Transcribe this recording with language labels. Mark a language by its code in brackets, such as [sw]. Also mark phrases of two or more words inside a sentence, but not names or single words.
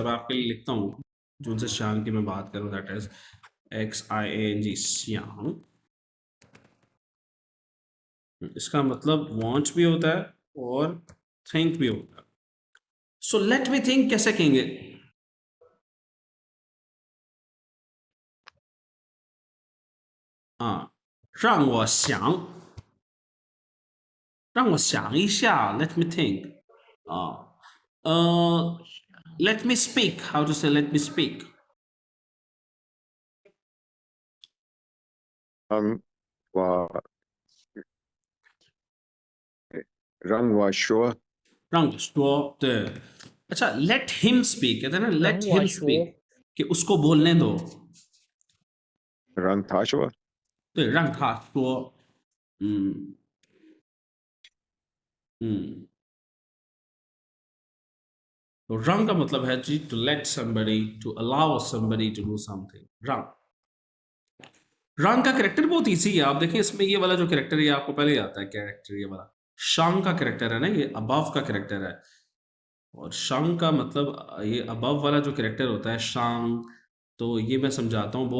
[hi] मैं आपके लिए लिखता हूँ, जो उनसे शांग की मैं बात करूँ, [en] that is [hi] XIANG, श्याम। इसका मतलब वांट भी होता है और थिंक भी होता है। [en] so let me think [hi] कैसे कहेंगे? [zh] 让我想，让我想一下。 [en] Let me think. let me speak. How to say let me speak? [zh] 让我说，让我说，对。अच्छा, [en] let him speak. [hi] कहते हैं ना, [en] let [zh] 让我 [en] him [zh] 说， [en] speak. [hi] कि उसको बोलने दो. [zh] 让他说，对，让他说。 [en] 嗯嗯。 [hi] तो रंग का मतलब है जी [en] to let somebody, to allow somebody to do something. [hi] रंग रंग का करेक्टर बहुत इजी है. आप देखें इसमें ये वाला जो करेक्टर है आपको पहले ही आता है. कैरेक्टर ये वाला शांग का करेक्टर है ना, ये अबव का करेक्टर है. और शांग का मतलब ये अबव वाला जो करेक्टर होता है शांग, तो ये मैं समझाता हूँ.